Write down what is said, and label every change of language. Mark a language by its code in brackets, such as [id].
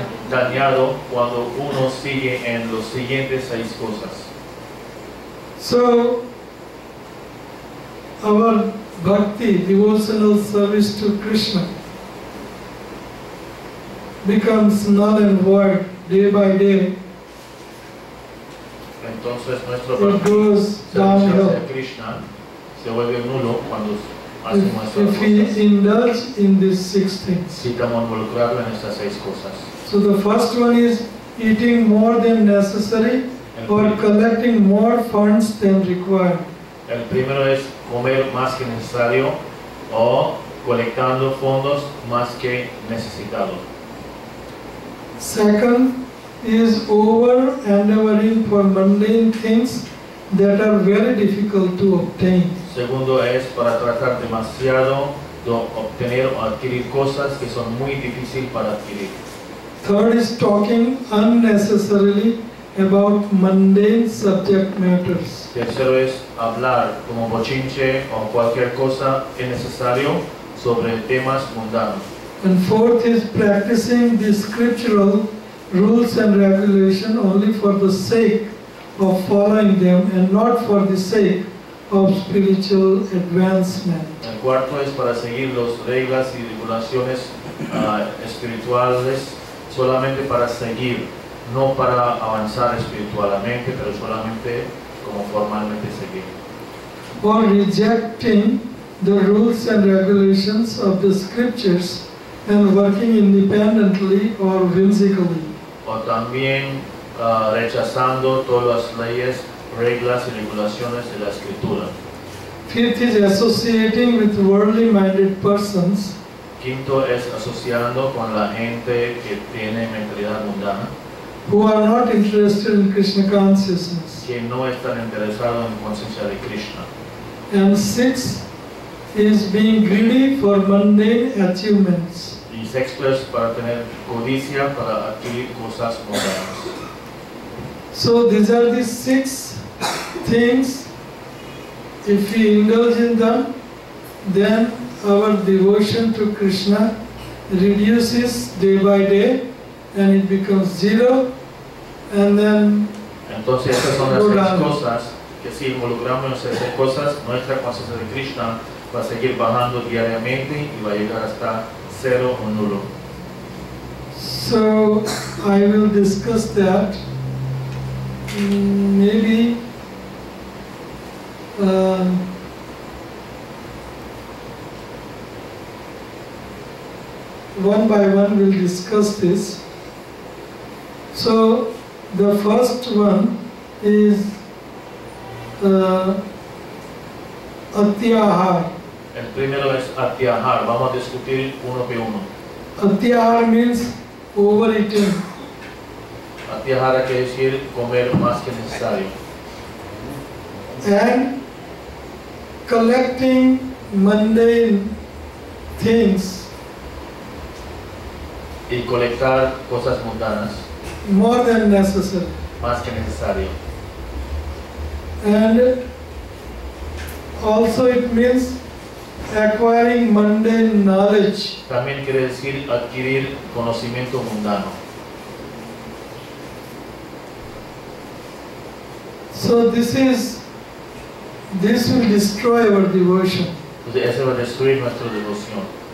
[es] Dañado cuando uno sigue en los siguientes 6 cosas. [en] So, our bhakti, devotional service to Krishna, becomes null and void day by day. [es] Entonces nuestro [en] It goes [es] servicio [en] downhill. [es] hacia Krishna se vuelve nulo cuando hacemos estas [en] If we [es] cosas. [en] indulge in these 6 things. [es] Si estamos involucrados en estas 6 cosas. [en] So the first one is eating more than necessary or collecting more funds than required. [es] El primero es comer más que necesario o colectando fondos más que necesitado. [en] Second is over endeavoring for mundane things that are very difficult to obtain. [es] Segundo es para tratar demasiado de obtener o adquirir cosas que son muy difíciles para adquirir. [en] Third is talking unnecessarily about mundane subject matters. [es] Tercero es hablar como bochinche o cualquier cosa innecesario sobre temas mundanos. [en] And fourth is practicing the scriptural rules and regulation only for the sake of following them and not for the sake of spiritual advancement. [es] El cuarto es para seguir las reglas y regulaciones espirituales solamente para seguir, no para avanzar espiritualmente, pero solamente como formalmente seguir. [en] Or rejecting the rules and regulations of the scriptures and working independently or whimsically. [es] O también rechazando todas las leyes, reglas y regulaciones de la escritura. [en] Fifth is associating with worldly minded persons [es] Quinto es asociando con la gente que tiene mentalidad mundana, [en] who are not interested in Krishna consciousness. [es] que no están interesados en conciencia de Krishna. [en] And sixth is being greedy for mundane achievements. [es] Y sexto es para tener codicia para adquirir cosas mundanas. [en] So these are the 6 things. If we indulge in them, then our devotion to Krishna reduces day by day and it becomes 0, and then [es] Entonces estas son las 6 cosas que si involucramos en esas 6 cosas, nuestra conciencia de Krishna va a seguir bajando diariamente y va a llegar hasta 0 o nulo. [en] so I will discuss that maybe one by one we'll discuss this. So the first one is atyaharah. [es] El primero es atyaharah. Vamos a discutir uno por uno. [en] Atyaharah means overeating. [es] Atyaharah quiere decir comer más que necesario. [en] And collecting mundane things [es] Y colectar cosas mundanas [en] more than necessary. [es] más que necesario. [en] And also it means acquiring mundane knowledge. [es] También quiere decir adquirir conocimiento mundano. [en] So this will destroy our devotion. [es] Entonces eso va a destruir nuestra devoción.